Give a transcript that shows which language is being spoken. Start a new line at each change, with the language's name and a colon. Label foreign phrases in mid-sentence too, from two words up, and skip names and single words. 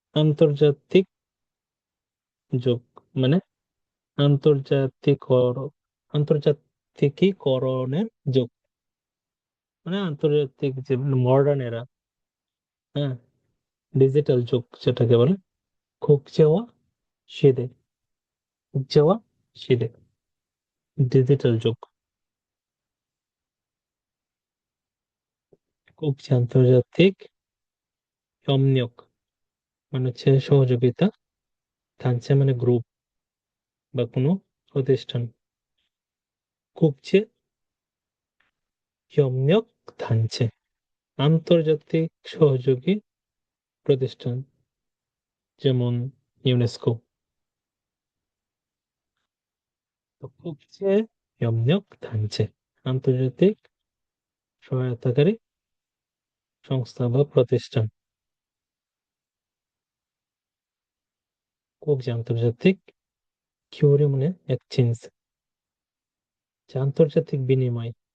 Bangla: আন্তর্জাতিক যোগ মানে আন্তর্জাতিক হওয়ার আন্তর্জাতিকীকরণের যুগ, মানে আন্তর্জাতিক যে
English: modern era,
Bangla: হ্যাঁ, ডিজিটাল যুগ যেটাকে বলে,
Korean: 국제화 시대, 국제화 시대,
Bangla: ডিজিটাল যুগ, 국제 আন্তর্জাতিক 협력 মানে হচ্ছে সহযোগিতা, 단체 মানে গ্রুপ বা কোনো প্রতিষ্ঠান,
Korean: 국제 협력 단체
Bangla: আন্তর্জাতিক সহযোগী প্রতিষ্ঠান, যেমন ইউনেস্কো। তো
Korean: 국제 협력 단체
Bangla: আন্তর্জাতিক সহায়তাকারী সংস্থা বা প্রতিষ্ঠান, 국제 আন্তর্জাতিক কিউরি মানে এক্সচেঞ্জ, যে আন্তর্জাতিক বিনিময়,